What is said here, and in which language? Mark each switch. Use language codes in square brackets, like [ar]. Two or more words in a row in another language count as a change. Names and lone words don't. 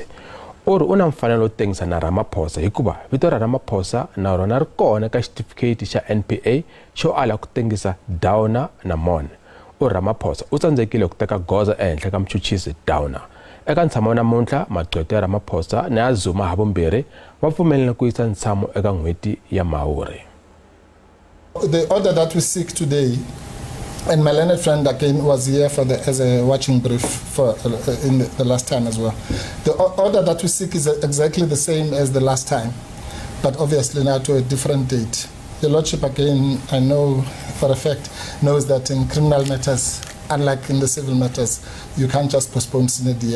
[ts] Uri u na mfanelo wo tengisa na Ramaphosa hikuva vito ra Ramaphosa na rona ri kona ka certificate xa NPA xo ala ku tengisa Downer na Mon. Ramaphosa u tsandzekile ku teka goza ehenhla ka muchuchisi Downer. Eka ntshamo namuntlha maqhweta ya Ramaphosa na ya Zuma havumbirhi va pfumelele ku yisa ntshamo eka n'hweti ya Mhawuri. [en] The order that we seek today, and my learned friend again was here for as a watching brief for in the last time as well. The order that we seek is exactly the same as the last time, but obviously now to a different date. Your Lordship, again, I know for a fact, knows that in criminal matters, unlike in the civil matters, you can't just postpone [la] sine die.